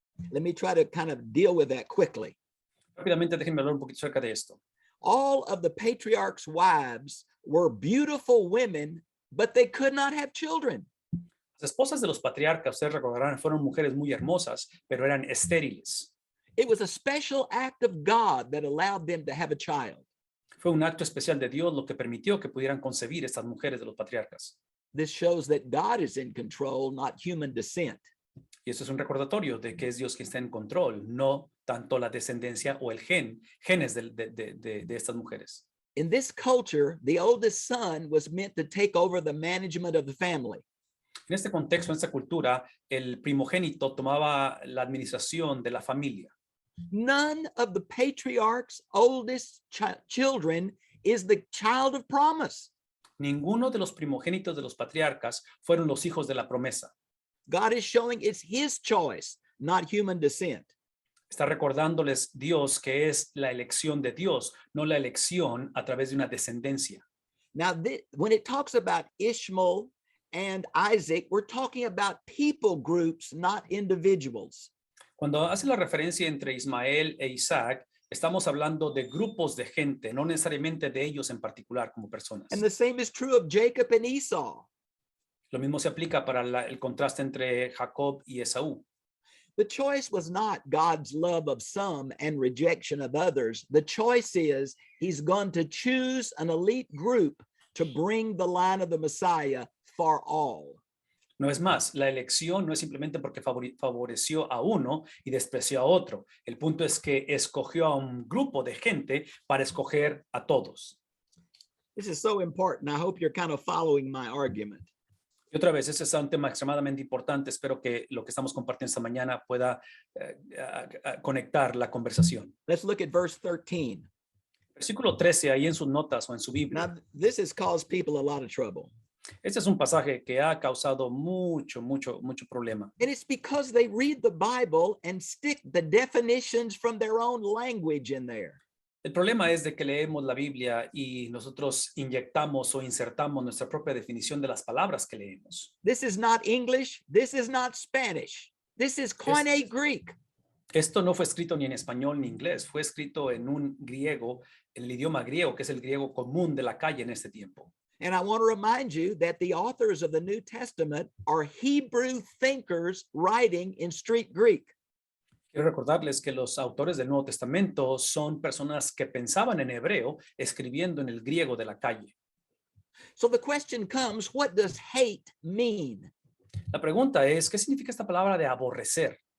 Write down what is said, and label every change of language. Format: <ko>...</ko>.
<en>Let me try to kind of deal with that quickly.</en> <es>Rápidamente, déjenme hablar un poquito acerca de esto.</es> <en>All of the patriarchs' wives were beautiful women, but they could not have children.</en> <es>Las esposas de los patriarcas, ustedes recordarán, fueron mujeres muy hermosas, pero eran estériles.</es> <en>It was a special act of God that allowed them to have a child.</en> <es>Fue un acto especial de Dios lo que permitió que pudieran concebir estas mujeres de los patriarcas.</es> <en>This shows that God is in control, not human descent.</en> <es>Y eso es un recordatorio de que es Dios quien está en control, no tanto la descendencia o el genes de estas mujeres.</es> <en>In this culture, the oldest son was meant to take over the management of the family.</en> <es>En este contexto, en esta cultura, el primogénito tomaba la administración de la familia.</es> <en>None of the patriarch's oldest children is the child of promise.</en> <es>Ninguno de los primogénitos de los patriarcas fueron los hijos de la promesa.</es> <en>God is showing it's his choice, not human descent.</en> <es>Está recordándoles Dios que es la elección de Dios, no la elección a través de una descendencia.</es> <en>Now, when it talks about Ishmael and Isaac, we're talking about people groups, not individuals.</en> <es>Cuando hace la referencia entre Ismael e Isaac, estamos hablando de grupos de gente, no necesariamente de ellos en particular como personas.</es> <en>And the same is true of Jacob and Esau.</en> <es>Lo mismo se aplica para el contraste entre Jacob y Esaú.</es> <en>The choice was not God's love of some and rejection of others. The choice is he's going to choose an elite group to bring the line of the Messiah for all.</en> <es>No es más, la elección no es simplemente porque favoreció a uno y despreció a otro. El punto es que escogió a un grupo de gente para escoger a todos.</es> <en>This is so important. I hope you're kind of following my argument.</en> <es>Y otra vez, ese es un tema extremadamente importante. Espero que lo que estamos compartiendo esta mañana pueda conectar la conversación.</es> <en>Let's look at verse 13.</en> <es>Versículo 13, ahí en sus notas o en su Biblia.</es> <en>Now, this has caused people a lot of trouble.</en> <es>Este es un pasaje que ha causado mucho problema.</es> <en>And it's because they read the Bible and stick the definitions from their own language in there.</en> <es>El problema es de que leemos la Biblia y nosotros inyectamos o insertamos nuestra propia definición de las palabras que leemos.</es> <en>This is not English. This is not Spanish. This is Koine Greek.</en> <es>Esto no fue escrito ni en español ni inglés, fue escrito en un griego, en el idioma griego, que es el griego común de la calle en este tiempo.</es> <en>And I want to remind you that the authors of the New Testament are Hebrew thinkers writing in street Greek.</en> <es>Quiero recordarles que los autores del Nuevo Testamento son personas que pensaban en hebreo, escribiendo en el griego de la calle.</es> <en>So the question comes, what does hate mean?</en> <es>La pregunta es, ¿qué significa esta palabra de aborrecer?</es>